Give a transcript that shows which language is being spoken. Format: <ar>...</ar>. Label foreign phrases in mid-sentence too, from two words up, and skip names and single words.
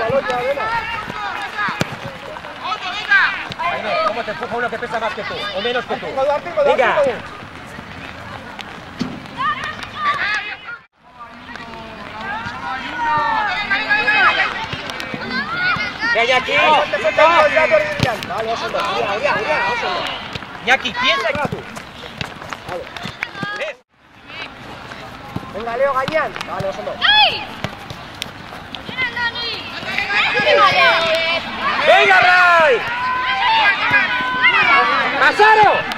<es>Jaime, ¿cómo te empuja uno que pesa más que tú? ¿O menos que tú? ¡Venga! ¡Venga, aquí! Vale, Osondo. Osondo. Iñaki, piensa que tú. Vale. Venga, Leo, Gañán. Vale, Osondo. ¡Venga, Ray! ¡Masaro!</es>